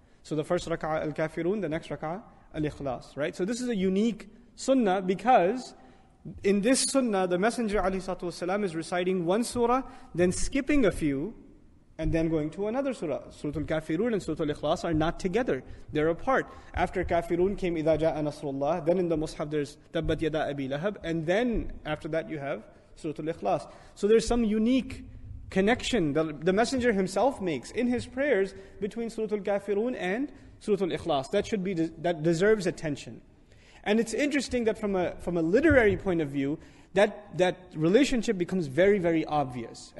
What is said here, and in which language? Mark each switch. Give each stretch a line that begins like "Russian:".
English: So the first rak'ah Al-Kafirun, the next rak'ah Al-Ekhlaas, right? So this is a unique sunnah because in this sunnah, the Messenger ﷺ is reciting one surah, then skipping a few, and then going to another surah. Surah Al-Kafirun and Surah Al-Ekhlaas are not together. They're apart. After Kafirun came
Arabic: إِذَا جَاءَ نَصْرُ اللَّهِ.
English: Then in the Mus'haf there's
Arabic: تَبَّتْ يَدَا أَبِي لَهَبْ.
English: And then after that you have Surah Al-Ekhlaas. So there's some unique connection that the Messenger himself makes in his prayers between Surah Al-Kafirun and Surah Al-Ekhlaas. That deserves attention. And it's interesting that from a literary point of view, that relationship becomes very, very obvious.